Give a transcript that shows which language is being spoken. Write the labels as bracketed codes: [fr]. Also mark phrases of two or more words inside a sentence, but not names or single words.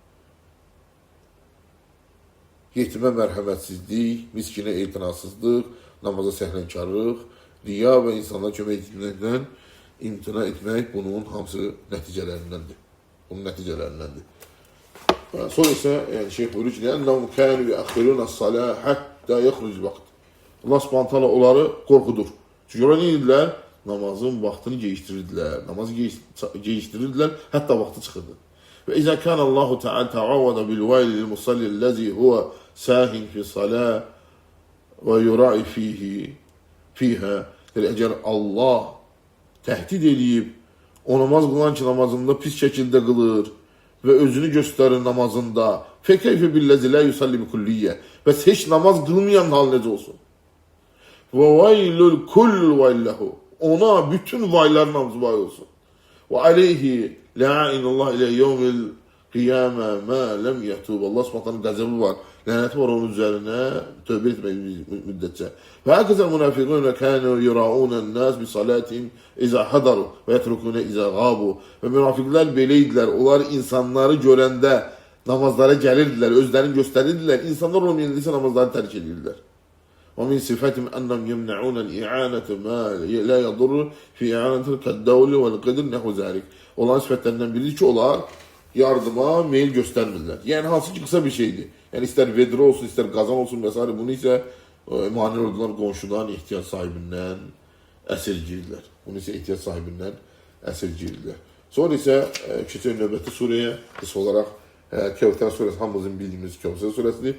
[az] Yetimə mərhəmətsizlik, miskinə etinasızlıq, namaza səhlənkarlıq, riya və insanlara kömək etməkdən imtina etmək bunun hamısı nəticələrindəndir. Bunun nəticələrindəndir. Sonra isə yəni şeyh buyurur ki, [ar] "لأنهم كانوا يؤخرون الصلاة حتى يخرج الوقت." [az] Allah Subhanahu taala onları qorxudur. Çünki onlar nə edirlər? Namazın vaxtını gecikdirirdilər. Namazı gecikdirirdilər, hətta vaxtı çıxırdı. [ar] وإذا كان الله تعالى توعد بالويل للمصلي الذي هو ساه في الصلاة ويرائي فيها. [az] Əgər Allah təhdid eləyib, o namaz qılan ki, namazında pis şəkildə qılır və özünü göstərir namazında. [ar] فكيف بالذي لا يصلي بالكلية. [az] Bəs heç namaz qılmayan hal necə olsun? [ar] وويل كل ويله. [az] Ona bütün vayların hamısı vay olsun. [ar] وعليه لعنة الله إلى يوم القيامة ما لم يتب. [az] Allah Subhanahu qəzəbi var. Lənəti var onun üzərinə tövbə etmək müddətcə. [ar] وحقيقة منافقون كانوا يراءون الناس بصلاتهم إذا حضروا ويتركون إذا غابوا. [az] Və münafiqlər belə idilər. Onlar insanları görəndə namazlara gəlirdilər, özlərini göstərirdilər. İnsanlar olmayınca namazları tərk edirdilər. [ar] ومن صفاتهم أنهم يمنعون الإعانة ما لا يضر في إعانة كالدلو والقدر ونحو ذلك. [az] Olan sifətlərindən biridir ki, onlar yardıma meyil göstərmirlər. Yəni hansı ki qısa bir şeydir. Yəni istər vedrə olsun, istər qazan olsun və s. Bunu isə mani ordular qonşudan, ehtiyac sahibindən əsirgirlər. Bunu isə ehtiyac sahibindən əsirgirlər. Sonra isə keçək növbəti surəyə, qısa olaraq Kəvtər surəsi, hamımızın bildiyimiz Kəvtər surəsidir.